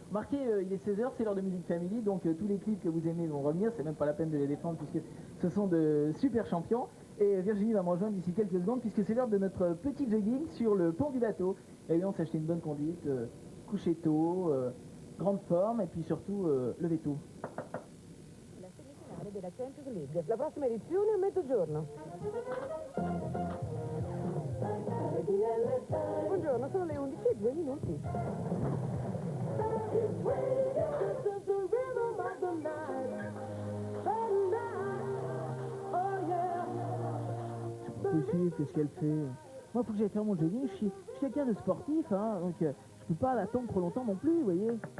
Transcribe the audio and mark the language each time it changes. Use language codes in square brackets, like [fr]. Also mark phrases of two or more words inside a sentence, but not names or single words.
[fr] Marquez, il est 16 h, c'est l'heure de Musique Family, donc tous les clips que vous aimez vont revenir, c'est même pas la peine de les défendre puisque ce sont de super champions. Et Virginie va me rejoindre d'ici quelques secondes puisque c'est l'heure de notre petit jogging sur le pont du bateau. Et bien on s'est acheté une bonne conduite, coucher tôt, grande forme et puis surtout lever tôt. [it] La semifinale della Champions League, la prossima edizione a mezzogiorno. Buongiorno, sono le 11:02. [fr] Possible, qu'est-ce qu'elle fait? Moi, faut que j'aille faire mon jogging, je suis quelqu'un de sportif, hein, donc je peux pas l'attendre trop longtemps non plus, vous voyez.